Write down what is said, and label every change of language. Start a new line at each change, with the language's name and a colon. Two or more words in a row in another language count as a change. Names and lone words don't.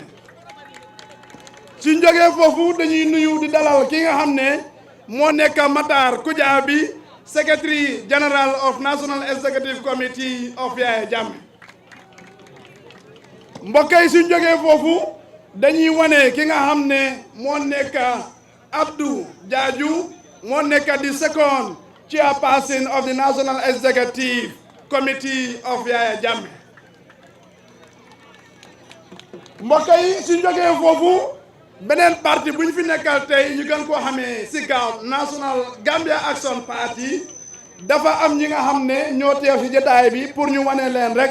Wolof: suñ jógee foofu dañuy nuyu di dalal ki nga xam ne moo nekk Matar Kujabi
English: Secretary General of National Executive Committee of Yaya Jammeh.
Wolof: mbokk yi suñ jógee foofu dañuy wane ki nga xam ne moo nekk Abdou Jaju moo nekk di
English: second chairperson of the National Executive Committee of Yaya Jammeh.
Wolof: mbokk yi suñ jógee foofu beneen parti bu ñu fi nekkal tey ñu gën koo xamee si gaaw National Gambia Action Party dafa am ñi nga xam ne ñoo teew si jotaay bi pour ñu wane leen rek.